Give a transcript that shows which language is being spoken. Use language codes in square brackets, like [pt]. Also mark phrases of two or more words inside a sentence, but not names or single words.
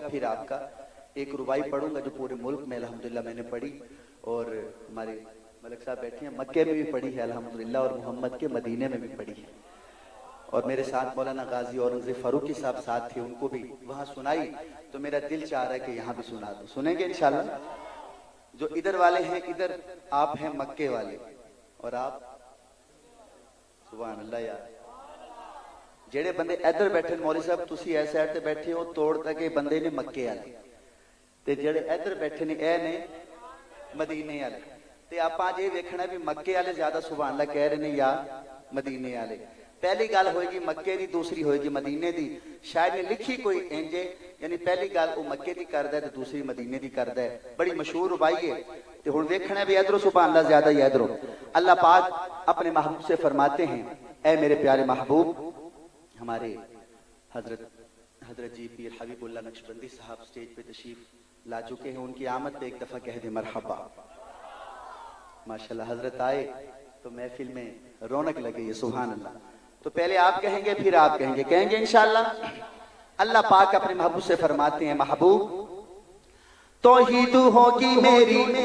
[ur] پھر آپ کا ایک ربائی پڑھوں گا جو پورے ملک میں الحمدللہ میں نے پڑھی اور ہمارے ملک صاحب بیٹھے ہیں مکے میں بھی پڑھی ہے الحمدللہ اور محمد کے مدینے میں بھی پڑھی ہے اور میرے ساتھ مولانا غازی اورنگزیب فاروقی صاحب ساتھ تھے ان کو بھی وہاں سنائی تو میرا دل چاہ رہا ہے کہ یہاں بھی سنا دو سنیں گے انشاءاللہ جو ادھر والے ہیں ادھر آپ ہیں مکے والے اور آپ [ar] سبحان اللہ [pa] یار جڑے بندے ادھر بیٹھے مولوی صاحب تسی ایس سائڈ تے بیٹھے ہو توڑ تک بندے نے مکے والے تے جڑے ادھر بیٹھے نے اے نے مدینے والے تے آپاں جے ویکھنا بھی مکے والے زیادہ [ar] سبحان اللہ [pa] کہہ رہے نے یا مدینے والے پہلی گل ہوئے گی مکے دی دوسری ہوئے گی مدینے دی شاید نے لکھی کوئی انجے یعنی پہلی گل وہ مکے دی کردا ہے تے دوسری مدینے دی کردا ہے بڑی مشہور ربائی ہے تے ہن ویکھنا بھی ادھر [ar] سبحان اللہ [pa] زیادہ ہی [ur] ادھر اللہ پاک اپنے محبوب سے فرماتے ہیں اے میرے پیارے محبوب ہمارے حضرت جی پیر حبیب اللہ نقشبندی صاحب سٹیج پہ تشریف لا چکے ہیں ان کی آمد پہ ایک دفعہ کہہ دیں مرحبا ماشاءاللہ حضرت آئے تو محفل میں رونق لگے [ar] سبحان اللہ [ur] تو پہلے آپ کہیں گے پھر آپ کہیں گے انشاءاللہ اللہ پاک اپنے محبوب سے فرماتے ہیں محبوب توحید ہوگی میری.